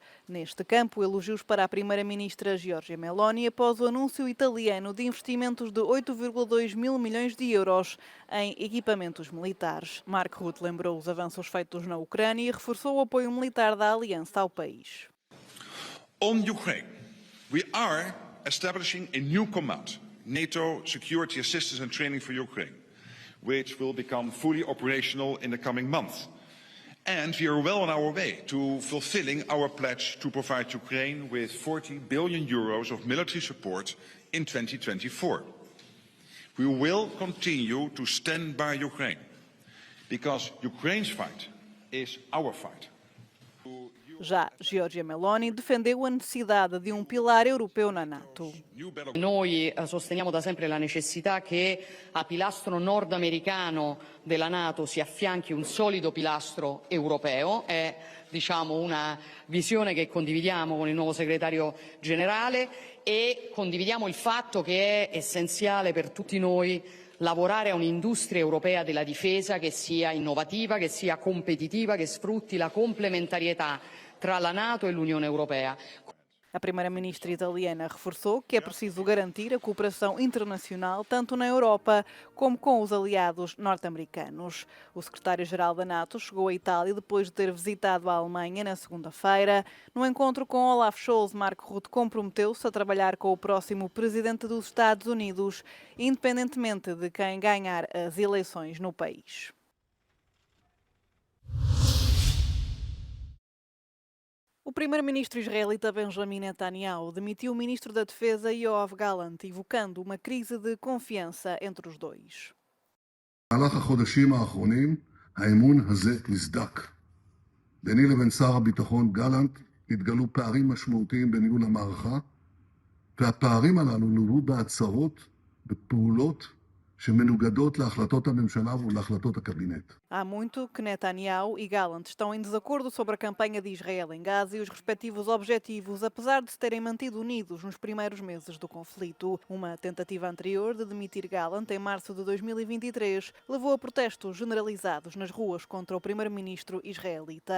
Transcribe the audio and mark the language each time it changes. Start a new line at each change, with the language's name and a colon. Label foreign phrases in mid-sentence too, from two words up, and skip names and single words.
Portuguese: Neste campo, elogios para a primeira-ministra Giorgia Meloni após o anúncio italiano de investimentos de 8,2 mil milhões de euros em equipamentos militares. Mark Rutte lembrou os avanços feitos na Ucrânia e reforçou o apoio militar da aliança ao país.
English: On Ukraine, we are establishing a new command, NATO Security Assistance and Training for Ukraine, which will become fully operational in the coming months. And we are well on our way to fulfilling our pledge to provide Ukraine with 40 billion euros of military support in 2024. We will continue to stand by Ukraine, because Ukraine's fight is our fight.
Portuguese: Já Giorgia Meloni defendeu a necessidade
Italian: di un pilar europeo
Portuguese: na NATO.
Italian: Noi sosteniamo da sempre la necessità che a pilastro nordamericano della NATO si affianchi un solido pilastro europeo. È una visione che condividiamo con il nuovo segretario generale e condividiamo il fatto che è essenziale per tutti noi lavorare a un'industria europea della difesa che sia innovativa, che sia competitiva, che sfrutti la complementarietà tra la NATO e l'Unione Europea.
Portuguese: A primeira-ministra italiana reforçou que é preciso garantir a cooperação internacional tanto na Europa como com os aliados norte-americanos. O secretário-geral da NATO chegou à Itália depois de ter visitado a Alemanha na segunda-feira. No encontro com Olaf Scholz, Mark Rutte comprometeu-se a trabalhar com o próximo presidente dos Estados Unidos, independentemente de quem ganhar as eleições no país. O primeiro-ministro israelita Benjamin Netanyahu demitiu o ministro da Defesa Yoav Gallant, evocando uma crise de confiança entre os dois.
Hebrew: במהלך החודשים האחרונים האמון הזה נסדק. ביני לבין שר הביטחון גלנט התגלו פערים משמעותיים בניהול המערכה, והפערים הללו נולדו בהצהרות, בפעולות שמנוגדות להחלטות הממשלה ולהחלטות הקבינט.
Portuguese: Há muito que Netanyahu e Gallant estão em desacordo sobre a campanha de Israel em Gaza e os respectivos objetivos, apesar de se terem mantido unidos nos primeiros meses do conflito. Uma tentativa anterior de demitir Gallant em março de 2023 levou a protestos generalizados nas ruas contra o primeiro-ministro israelita.